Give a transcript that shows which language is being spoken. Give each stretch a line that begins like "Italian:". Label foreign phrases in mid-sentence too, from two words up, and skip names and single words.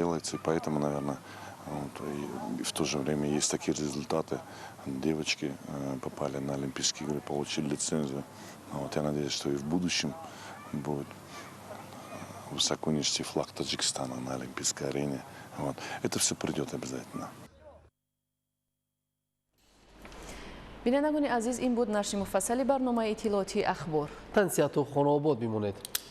Russian: И поэтому, наверное, вот, и в то же время есть такие результаты. Девочки попали на Олимпийские игры, получили лицензию. Вот, я надеюсь, что и в будущем будет высоко нести флаг Таджикистана на Олимпийской арене. Вот. Это все придет обязательно.
Tajik: бинандагони азиз, ин буд нашри муфассали барномаи иттилооти ахбор. тансияту хонобод бимонед.